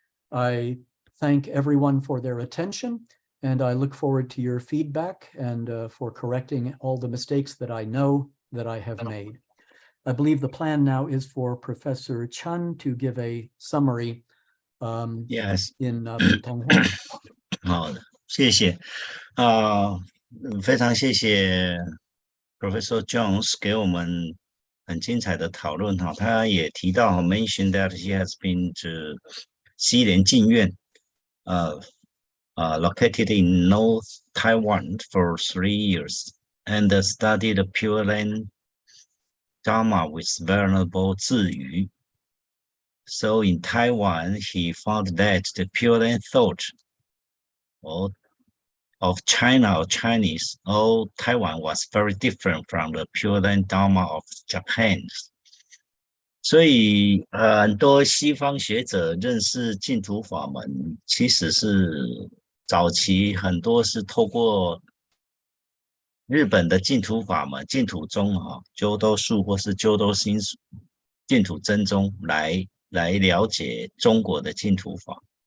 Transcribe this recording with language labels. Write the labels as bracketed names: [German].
[English] I thank everyone for their attention, and I look forward to your feedback and for correcting all the mistakes that I know that I have made. I believe the plan now is for Professor Chan to give a summary Yes. in 普通话。 [Chinese] 好的，谢谢非常谢谢 Professor Jones 给我们很精彩的讨论哈。他也提到 [English] mentioned that he has been to 西莲净院located in North Taiwan for 3 years and studied Pure Land Dharma with Venerable Ziyu. So in Taiwan, he found that the Pure Land thought of China or Chinese or Taiwan was very different from the Pure Land Dharma of Japan. [Chinese] 所以很多西方学者认识净土法门，其实是早期很多是透过日本的净土法门、净土宗鸠多术或是鸠多心术、净土真宗来了解中国的净土法。